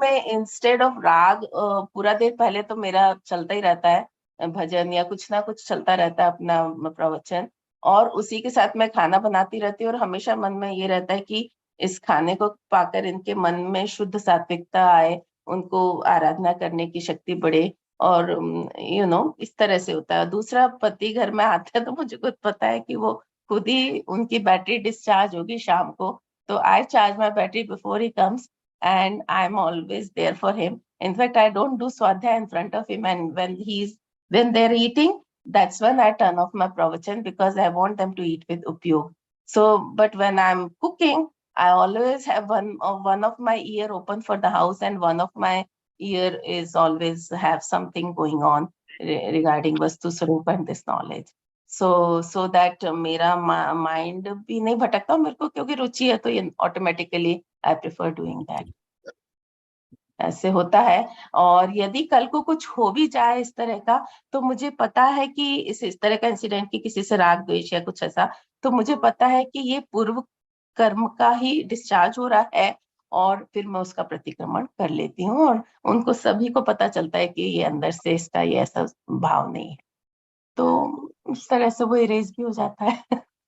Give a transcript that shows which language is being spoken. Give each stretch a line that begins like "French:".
Hindi: में instead of राग पूरा दिन पहले तो मेरा चलता ही रहता है, भजन या कुछ ना कुछ चलता रहता है, अपना प्रवचन, और उसी के साथ मैं खाना बनाती रहती हूँ, और हमेशा मन में ये रहता है कि इस खाने को पाकर इनके मन में शुद्ध सात्विकता आए, उनको आराधना करने की शक्ति बढ़े, और इस तरह से होता है। दूसरा, पति घर में आते हैं तो मुझे खुद पता है कि वो खुद ही उनकी बैटरी डिस्चार्ज होगी शाम को, तो
English: I charge my battery before he comes, and I'm always there for him. In fact, I don't do swadhyaya in front of him, and when they're eating, that's when I turn off my pravachan, because I want them to eat with upyog. So, but when I'm cooking, I always have one of my ear open for the house, and one of my ear is always have something going on regarding Vastu Swarup and this knowledge.
Hindi: So that मेरा mind भी नहीं भटकता, मेरे को क्योंकि रुचि है तो ये automatically
English: I prefer doing that,
Hindi: ऐसे होता है। और यदि कल को कुछ हो भी जाए इस तरह का, तो मुझे पता है कि इस तरह का इंसिडेंट की किसी से राग द्वेष या कुछ ऐसा, तो मुझे पता है कि ये पूर्व कर्म का ही डिस्चार्ज हो रहा है, और फिर मैं उसका प्रतिक्रमण कर लेती हूँ, और उनको सभी को पता चलता है कि ये अंदर से इसका ये ऐसा भाव नहीं है, तो उस तरह से वो इरेज भी हो जाता है।